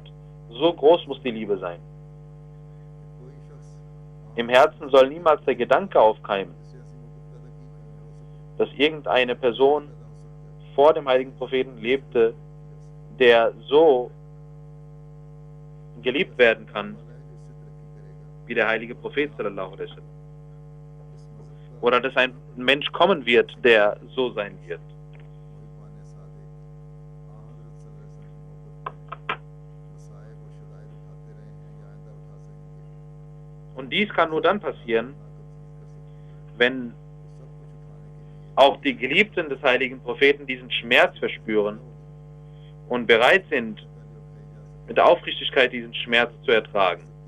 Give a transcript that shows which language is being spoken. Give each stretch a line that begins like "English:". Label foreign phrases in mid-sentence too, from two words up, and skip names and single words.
German: So groß muss die Liebe sein. Im Herzen soll niemals der Gedanke aufkeimen, dass irgendeine Person vor dem heiligen Propheten lebte, der so geliebt werden kann, wie der heilige Prophet
Arabic: صلى الله عليه وسلم.
German: Oder dass ein Mensch kommen wird, der so sein wird. Und dies kann nur dann passieren, wenn auch die Geliebten des heiligen Propheten diesen Schmerz verspüren und bereit sind, mit der Aufrichtigkeit diesen Schmerz zu ertragen.